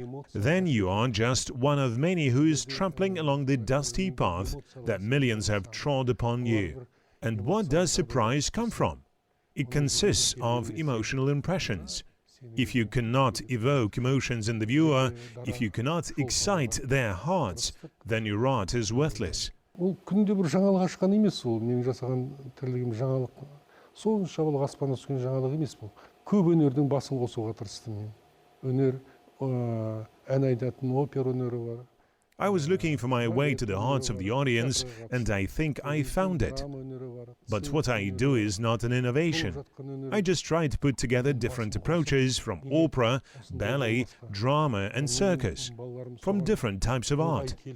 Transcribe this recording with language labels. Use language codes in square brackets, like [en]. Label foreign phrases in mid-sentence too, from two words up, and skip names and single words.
[en] Then you are just one of many who is trampling along the dusty path that millions have trod upon you. And what does surprise come from? It consists of emotional impressions. If you cannot evoke emotions in the viewer, if you cannot excite their hearts, then your art is worthless. [kk] Ол күнде бір жаңалық ашқан емес, ол менің жасаған тірлігім жаңалық. Сонша ол аспаннан түскен жаңалық емес бұл. Көп өнердің басын қосуға тырыстым мен. Өнер, ән айтатын опера өнері бар. [en] I was looking for my way to the hearts of the audience, and I think I found it. But what I do is not an innovation. I just try to put together different approaches from opera, ballet, drama, and circus, from different types of art.